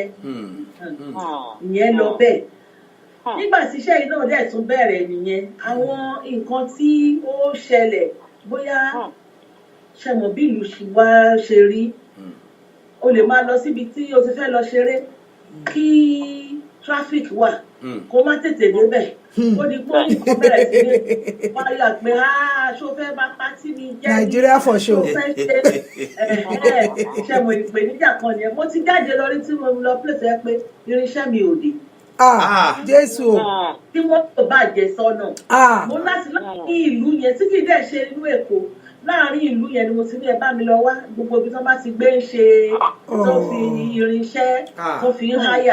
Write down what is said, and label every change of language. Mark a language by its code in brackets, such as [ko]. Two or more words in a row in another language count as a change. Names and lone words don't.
[yo] ìyẹn lọ bẹ́ẹ̀ nígbà tí iṣẹ́ yìí náà dẹ̀ tún bẹ̀rẹ̀ nìyẹn àwọn nǹkan tí ó ṣẹlẹ̀ bóyá ṣẹmọ̀ bí ìlú wa ṣe rí o lè máa lọ síbi tí o ti fẹ́ lọ ṣeré kí traffic wà kó má tètè débẹ̀ ó di pé ó bẹ̀rẹ̀ sí ní wáyà pé ṣó fẹ́ bá pátí mi jẹ́ [en] Nigeria for sure [yo] ṣẹmọ̀ ìpèníjà kan nìyẹn mo ti jáde lọ rí tí mo lọ pèsè ẹ pé irinṣẹ́ mi ò dé. Jésù o. Tí mọ́tò bàjẹ́ sọ́nà. Mo láti láti ìlú yẹn tí kì í dẹ̀ ṣe inú Èkó láàárín ìlú yẹn ni mo ti ní ẹ bá mi lọ wá gbogbo ibi tó bá ti gbé ń ṣe tó fi irinṣẹ́ tó fi ń háyà.